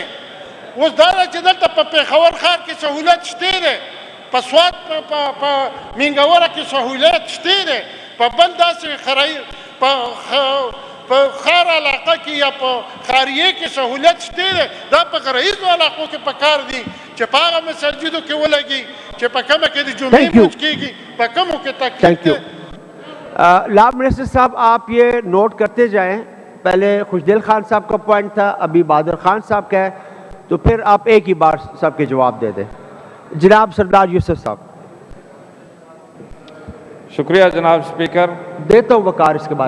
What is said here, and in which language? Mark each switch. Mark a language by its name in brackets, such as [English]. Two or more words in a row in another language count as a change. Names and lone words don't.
[Pashto] اوس دا ده چې دلته په پېښور ښار کې سهولت شته دی، په سوات په مینګوره کې سهولت شته دی، په بل داسې په ښار علاقه کې یا په ښاریې کې سهولت شته دی. دا په غرایزو علاقو کې پکار دي چې په هغه مساجدو کې ولګي چې په کومه کې د جمعې لمونځ کېږي، په کومو کې تکلیف دی. [Urdu] لا منسٹر صاحب آپ یہ نوٹ کرتے جائیں. پہلے خوشدل خان صاحب کا پوائنٹ تھا، ابھی بہادر خان صاحب کا ہے، تو پھر آپ ایک ہی بار سب کے جواب دے دیں. جناب سردار یوسف صاحب. شکریہ جناب اسپیکر. دیتا ہوں وقار اس کے بعد.